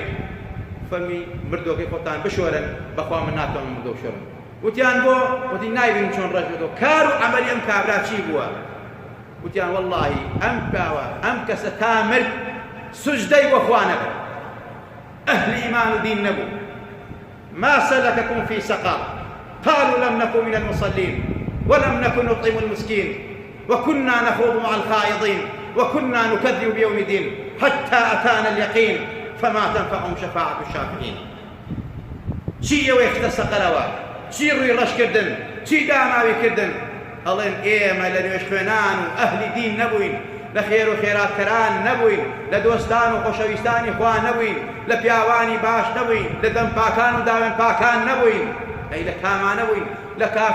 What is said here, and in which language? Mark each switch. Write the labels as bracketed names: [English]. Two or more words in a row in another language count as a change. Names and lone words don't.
[Central Kurdish] فەرمی مردووەکەی خۆتان بشۆرن بەخوا من ناتوانم مردوو بشۆرم وتیان بۆ وتی نایبین چۆن ڕەش بێتەوە کار و عەمەلی ئەم کابرا چی بووە وتیان وەڵڵاهی ئەم پیاوە ئەم کەسە تا مرد سوجدەی بۆ خوا نەبوو ئەهلی ئیمان و دین نەبوو [Arabic] ما سلككم في سقر قالوا لم نكن من المصلين ولم نكن نطعم المسكين وكنا نخوض مع الخائضين وكنا نكذب بيوم الدين حتى أتانا اليقين فما تنفعهم شفاعة الشافعين [Central Kurdish] چی ئەوەی خستە سەقەرەوە چی ڕووی ڕەش کردن چی داماوی کردن ئەڵێن ئێمە لە نوێژ خوێنان و ئەهلی دین نەبووین لە خێر و خێراتکەران نەبووین لە دۆستان و خۆشەویستانی خوا نەبووین لە پیاوانی باش نەبووین لە دەم پاکان و داوێن پاکان نەبووین ئەی لە کامان نەبووین لە کافر